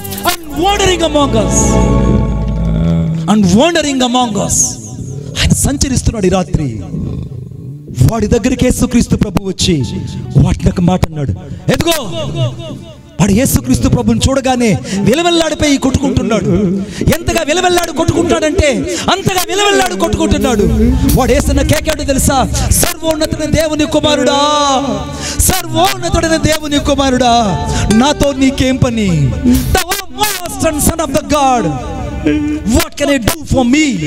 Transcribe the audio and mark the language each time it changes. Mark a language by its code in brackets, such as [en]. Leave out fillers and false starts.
[en] And wandering among us, and wandering among us, [te] ఆయన సంచరిస్తున్నాడు ఈ రాత్రి. వాడి దగ్గరికి యేసుక్రీస్తు ప్రభు వచ్చి వాటిని ఒక మాట అన్నాడు, ఎదుగో. వాడు యేసుక్రీస్తు ప్రభుని చూడగానే విలవెల్లాడిపోయి కొట్టుకుంటున్నాడు. ఎంతగా విలవెల్లాడు కొట్టుకుంటాడంటే అంతగా విలవెల్లాడు కొట్టుకుంటున్నాడు. వాడు వేస్తున్న కేకేడు తెలుసా? సర్వోన్నతుడైన దేవుని కుమారుడా, సర్వోన్నతుడైన దేవుని కుమారుడా, నాతో నీకేం పని? [en] The most son of the God, what can I do for me?